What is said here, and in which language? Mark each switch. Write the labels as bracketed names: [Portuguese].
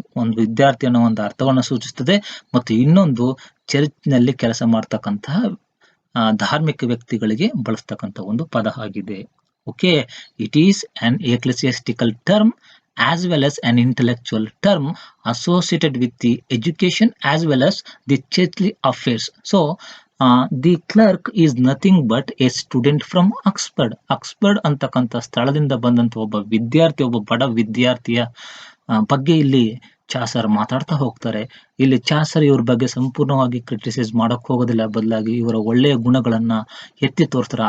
[Kannada] ಒಂದು ವಿದ್ಯಾರ್ಥಿ ಅನ್ನೋ ಒಂದು ಅರ್ಥವನ್ನು ಸೂಚಿಸ್ತದೆ, ಮತ್ತು ಇನ್ನೊಂದು ಚರ್ಚ್ನಲ್ಲಿ ಕೆಲಸ ಮಾಡ್ತಕ್ಕಂತಹ ಧಾರ್ಮಿಕ ವ್ಯಕ್ತಿಗಳಿಗೆ ಬಳಸ್ತಕ್ಕಂಥ ಒಂದು ಪದ ಆಗಿದೆ. [English] Okay, it is an ecclesiastical term as well as an intellectual term associated with the education as well as the churchly affairs. So the clerk is nothing but a student from Oxford. [Kannada] Oxford ಅಂತಕ್ಕಂಥ ಸ್ಥಳದಿಂದ ಬಂದಂತ ಒಬ್ಬ ವಿದ್ಯಾರ್ಥಿ, ಒಬ್ಬ ಬಡ ವಿದ್ಯಾರ್ಥಿಯ ಬಗ್ಗೆ ಇಲ್ಲಿ ಚಾಸರ್ ಮಾತಾಡ್ತಾ ಹೋಗ್ತಾರೆ. ಇಲ್ಲಿ ಚಾಸರ್ ಇವ್ರ ಬಗ್ಗೆ ಸಂಪೂರ್ಣವಾಗಿ ಕ್ರಿಟಿಸೈಸ್ ಮಾಡಕ್ ಹೋಗೋದಿಲ್ಲ, ಬದಲಾಗಿ ಇವರ ಒಳ್ಳೆಯ ಗುಣಗಳನ್ನ ಎತ್ತಿ ತೋರಿಸ್ತಾರೆ.